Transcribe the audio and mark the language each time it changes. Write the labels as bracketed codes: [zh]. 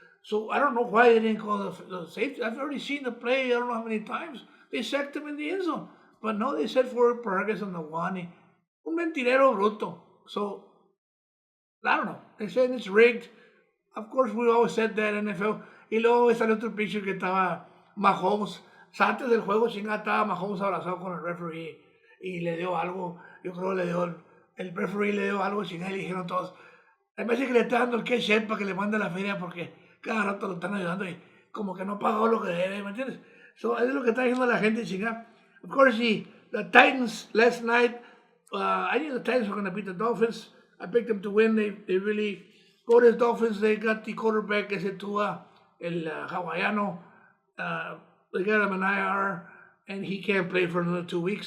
[en] So I don't know why they didn't call the safety. I've already seen the play. I don't know how many times they sacked him in the end zone. But no, they said for progress on the one. [es] Un mentirero bruto. [en] So I don't know. They're saying it's rigged. Of course, we always said that NFL. [es] Y luego salió otro picture que estaba Mahomes. Antes del juego, chingada, estaba Mahomes abrazado con el referee. Y le dio algo. Yo creo que le dio. El referee le dio algo, chingada, y le dijeron todos. A veces que le está dando el cash check para que le mande la feria porque cada rato lo están ayudando y como que no pagó lo que debe, ¿me entiendes? So, es lo que está diciendo la gente, chingada. [en] Of course, the Titans last night, I knew the Titans were going to beat the Dolphins. I picked them to win. They really go to the Dolphins. They got the quarterback, [es] ese Tua, el hawaiano. [en] They got him an IR, and he can't play for another 2 weeks.